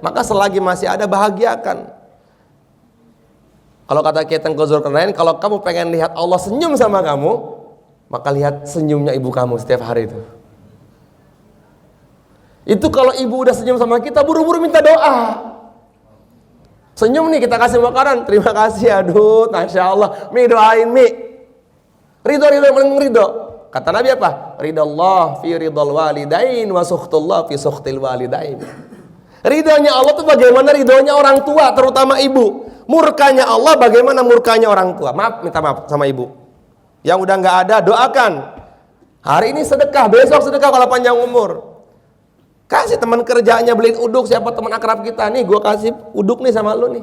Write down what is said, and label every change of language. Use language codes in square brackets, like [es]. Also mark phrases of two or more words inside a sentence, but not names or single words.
[id] Maka selagi masih ada bahagiakan. Kalau kata Kiai Tengku Zulkarnain, kalau kamu pengen lihat Allah senyum sama kamu, maka lihat senyumnya ibu kamu setiap hari itu. Itu kalau ibu udah senyum sama kita, buru-buru minta doa. Senyum nih kita kasih makanan, terima kasih, aduh, [ar] ما شاء الله, [id] Mi doain Mi. Ridho paling ridho. Kata Nabi apa? [ar] رضا الله في رضا الوالدين وسخط الله في سخط الوالدين. [id] Ridhonya Allah itu bagaimana ridhonya orang tua, terutama ibu. Murkanya Allah bagaimana murkanya orang tua. Maaf, minta maaf sama ibu. Yang udah nggak ada, doakan. Hari ini sedekah, besok sedekah kalau panjang umur. Kasih teman kerjanya beliin uduk, siapa teman akrab kita nih, gue kasih uduk nih sama lu nih.